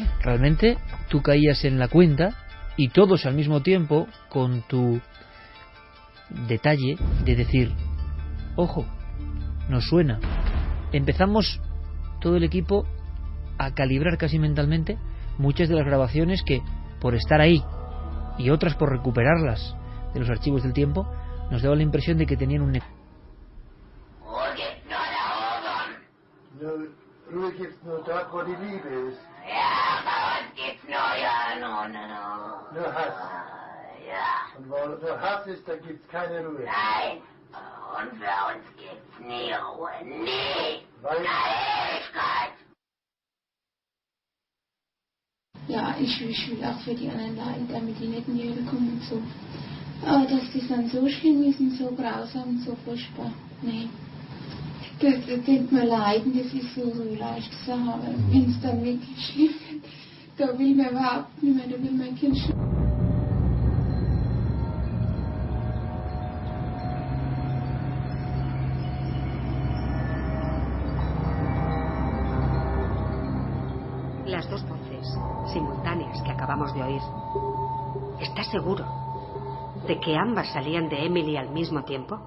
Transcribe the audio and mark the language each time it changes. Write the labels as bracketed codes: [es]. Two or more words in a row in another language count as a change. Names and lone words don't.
[es] Realmente tú caías en la cuenta, y todos al mismo tiempo, con tu detalle de decir, ojo, nos suena. Empezamos todo el equipo a calibrar casi mentalmente muchas de las grabaciones que, por estar ahí y otras por recuperarlas de los archivos del tiempo, nos daba la impresión de que tenían un... [de] Ruhe gibt's nur dort, wo die Liebe ist. Ja, bei uns gibt's nur Nur Hass. Ja. Und wo nur Hass ist, da gibt's keine Ruhe. Nein. Und für uns gibt's nie Ruhe. Nie. Weil... Ewigkeit. Ja, ich will auch für die anderen leiden, damit die nicht in die Hölle kommen und so. Aber dass die dann so schlimm ist und so grausam und so furchtbar, nee. Das tut mir leiden, das ist so leicht zu sagen, aber wenn es dann wirklich schlimm wird, da will man überhaupt nicht mehr, da will mein Kind [es] Las dos voces simultáneas que acabamos de oír, ¿estás seguro de que ambas salían de Emily al mismo tiempo?